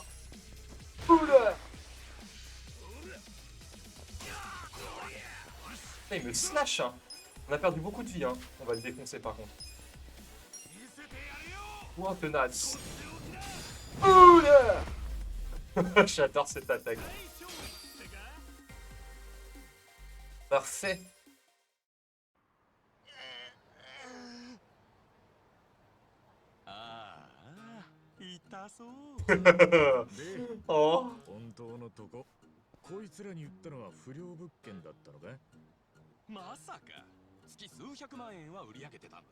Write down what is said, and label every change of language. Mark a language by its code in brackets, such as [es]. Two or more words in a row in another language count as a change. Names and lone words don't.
[fr] Oula. Putain, il me slash, hein. On a perdu beaucoup de vie, hein. On va le défoncer par contre. Ouah, tenace. Oula. J'adore cette attaque. Parfait. [ja] ああ痛そうで、 Oh. 本当のとこ、こいつらに言ったのは不良物件だったのか？まさか月数百万円は売り上げてたんだ。